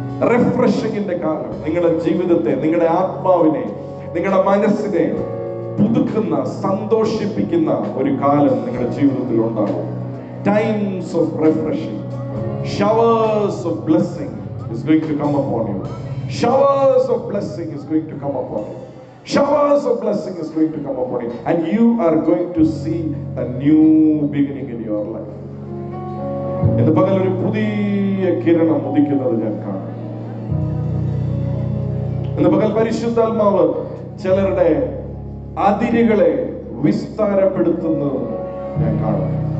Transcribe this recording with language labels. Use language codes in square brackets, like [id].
[ml] റിഫ്രഷിംഗിന്റെ കാലം നിങ്ങളുടെ ജീവിതത്തെ, നിങ്ങളുടെ ആത്മാവിനെ, നിങ്ങളുടെ മനസ്സിനെ പുതുക്കുന്ന, സന്തോഷിപ്പിക്കുന്ന ഒരു കാലം നിങ്ങളുടെ ജീവിതത്തിൽ ഉണ്ടാകും. [en] Times of refreshing, showers of blessing is going to come upon you. Showers of blessing is going to come upon you. Showers of blessing is going to come upon you, and you are going to see a new beginning in your life. [ml] ഇന്ന് പകൽ ഒരു പുതിയ കിരണം ഉദിക്കുന്നത് ഞാൻ കാണും. ഇന്ന് പകൽ പരിശുദ്ധാത്മാവ് ചിലരുടെ അതിരുകളെ വിസ്താരപ്പെടുത്തുന്നത് ഞാൻ കാണും.